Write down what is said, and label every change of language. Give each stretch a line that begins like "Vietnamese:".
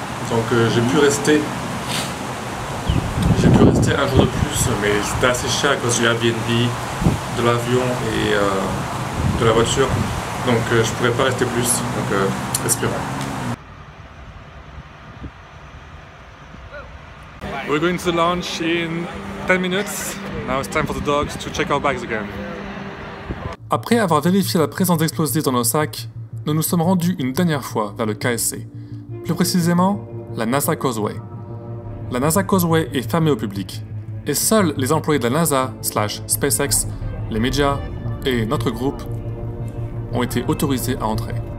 French: Donc j'ai pu rester un jour de plus, mais c'était assez cher à cause du Airbnb, de l'avion et de la voiture, donc je ne pourrais pas rester plus, donc espérons.
English: We're going to launch in 10 minutes. Now it's time for the dogs to check our bags again.
French: Après avoir vérifié la présence d'explosifs dans nos sacs, nous nous sommes rendus une dernière fois vers le KSC, plus précisément la NASA Causeway. La NASA Causeway est fermée au public, et seuls les employés de la NASA / SpaceX, les médias et notre groupe ont été autorisés à entrer.